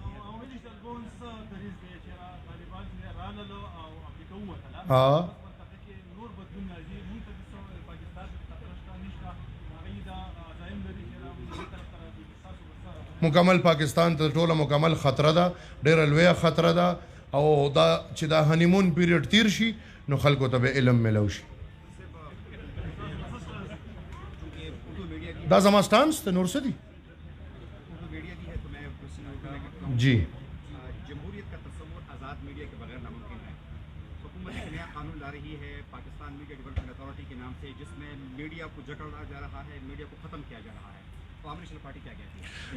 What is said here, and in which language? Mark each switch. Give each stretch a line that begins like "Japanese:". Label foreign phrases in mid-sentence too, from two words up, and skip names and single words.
Pashto: مکمل پاکستان ته ټوله مکمل خطره ده ډېره لویه خطره ده او دا چې دا
English: honeymoon period
Pashto: تیر شي نو خلکو ته به علم ملو شي دا زما سټانس ته نور څه دي جی
Urdu: جمہوریت کا تصور آزاد میڈیا کے بغیر ناممکن ہے. حکومت ایک نیا قانون لا رہی ہے پاکستان میڈیا ڈیولپمنٹ اتھارٹی کے نام سے جس میں میڈیا کو جکڑا جا رہا ہے میڈیا کو ختم کیا جا رہا ہے. عوامی نیشنل پارٹی کیا کہتی ہے؟